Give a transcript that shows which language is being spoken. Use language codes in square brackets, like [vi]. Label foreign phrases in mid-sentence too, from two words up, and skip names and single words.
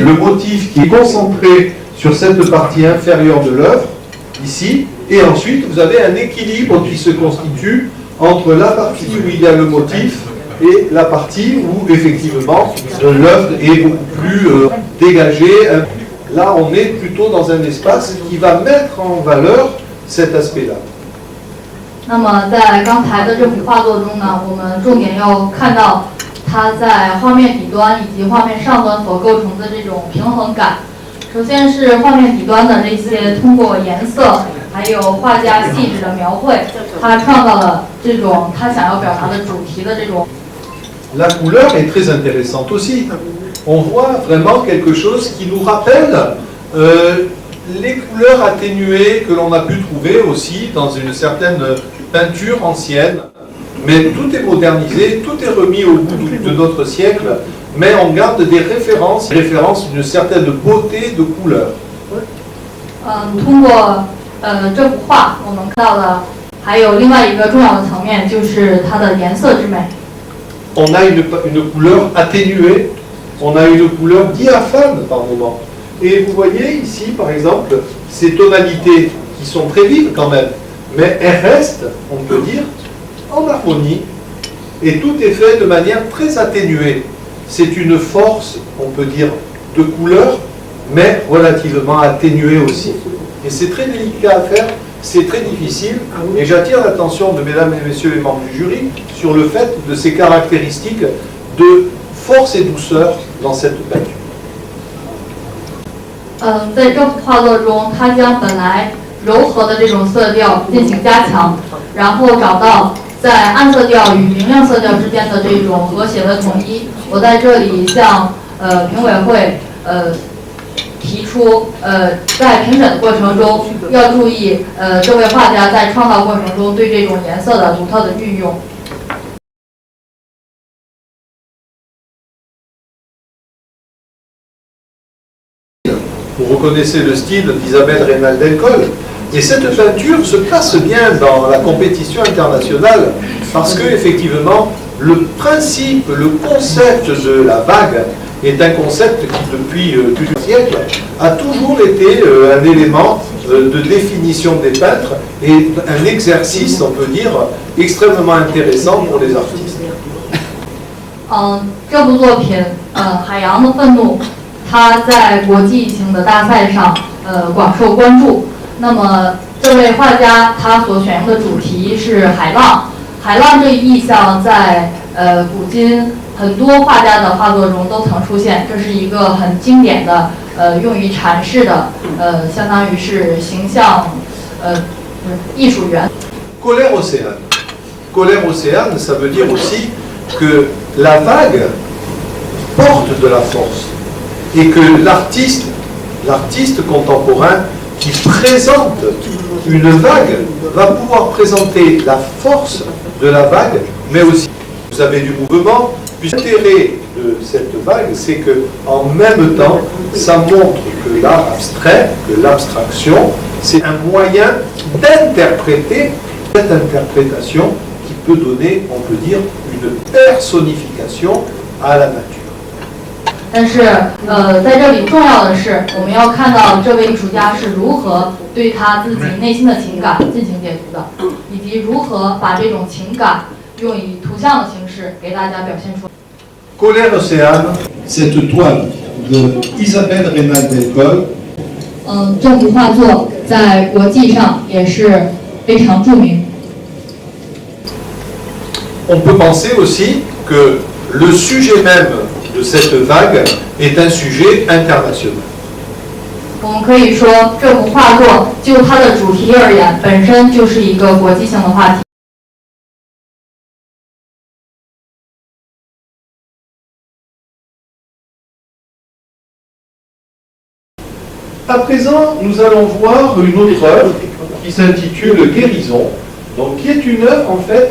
[fr] Le motif qui est concentré sur cette partie inférieure de l'œuvre, ici, et ensuite vous avez un équilibre qui se constitue entre la partie où il y a le motif et la partie où effectivement l'œuvre est beaucoup plus dégagée. Là on est plutôt dans un espace qui va mettre en valeur cet aspect-là. [zh] 那么在刚才的这幅画作中呢，我们重点要看到它在画面底端以及画面上端所构成的这种平衡感。首先是画面底端的这些通过颜色还有画家细致的描绘，他创造了这种他想要表达的主题的这种。 [fr] La couleur est très intéressante aussi. On voit vraiment quelque chose qui nous rappelle les couleurs atténuées que l'on a pu trouver aussi dans une certaine peinture ancienne. Mais tout est modernisé, tout est remis au goût de notre siècle, mais on garde des références d'une certaine beauté de couleur. [zh] 通过这幅画，我们看到了还有另外一个重要的层面，就是它的颜色之美。 [fr] On a une couleur atténuée, on a une couleur diaphane par moment. Et vous voyez ici, par exemple, ces tonalités qui sont très vives quand même, mais elles restent, on peut dire, en harmonie, et tout est fait de manière très atténuée. C'est une force, on peut dire, de couleur, mais relativement atténuée aussi. Et c'est très délicat à faire, c'est très difficile, et j'attire l'attention de mesdames et messieurs les membres du jury sur le fait de ces caractéristiques de force et douceur dans cette peinture. [zh] 在这幅画作中，他将本来柔和的这种色调进行加强，然后找到在暗色调与明亮色调之间的这种和谐的统一。我在这里向评委会提出在评审的过程中要注意这位画家在创造过程中对这种颜色的独特的运用。 [fr] Vous reconnaissez le style d'Isabelle Reynal Delcolle, et cette peinture se place bien dans la compétition internationale parce que effectivement le principe, le concept de la vague est un concept qui depuis plusieurs siècles a toujours été un élément de définition des peintres et un exercice, on peut dire, extrêmement intéressant pour les artistes. [zh] 这部作品 [fr] colère océane, [zh] 它在国际性的大赛上广受关注。那么这位画家他所选用的主题是海浪，海浪这一意象在古今很多画家的画作中都曾出现，这是一个很经典的用于阐释的相当于是形象艺术元。 [fr] Colère océane. Colère océane, ça veut dire aussi que la vague porte de la force et que l'artiste contemporain qui présente une vague va pouvoir présenter la force de la vague, mais aussi vous avez du mouvement. Puis l'intérêt de cette vague, c'est que en même temps, ça montre que l'art abstrait, que l'abstraction, c'est un moyen d'interpréter cette interprétation qui peut donner, on peut dire, une personnification à la nature. [zh] 但是在这里重要的是，我们要看到这位艺术家是如何对他自己内心的情感进行解读的，以及如何把这种情感用以图像的形式给大家表现出来。 [fr] Colère Océane, Cette toile de Isabelle Rénal Delcolle, [zh] 这幅画作在国际上也是非常著名。 [fr] on peut penser aussi que le sujet même de cette vague est un sujet international. [zh] 我们可以说，这幅画作就它的主题而言，本身就是一个国际性的话题。 [fr] À présent, nous allons voir une autre œuvre qui s'intitule Guérison, donc qui est une œuvre en fait